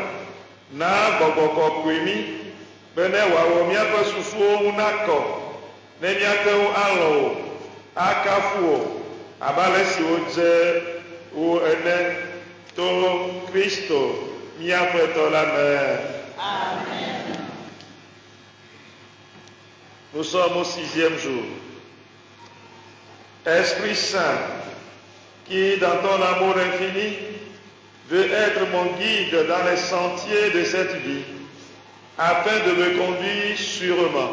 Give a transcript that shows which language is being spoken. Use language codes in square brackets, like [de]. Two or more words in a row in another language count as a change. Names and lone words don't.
[ee] Na gbɔgbɔ kɔkɔe mí be ne wòawɔ míaƒe susuwo ŋu nakɔ ne míate ŋu alɔ̃ wo, akafu wo abe ale si wodze wo ene to Kristo míaƒe tɔ la me. Amen. [fr] Nous sommes au 6e jour. Esprit Saint, qui dans ton amour infini veut être mon guide dans les sentiers de cette vie, afin de me conduire sûrement.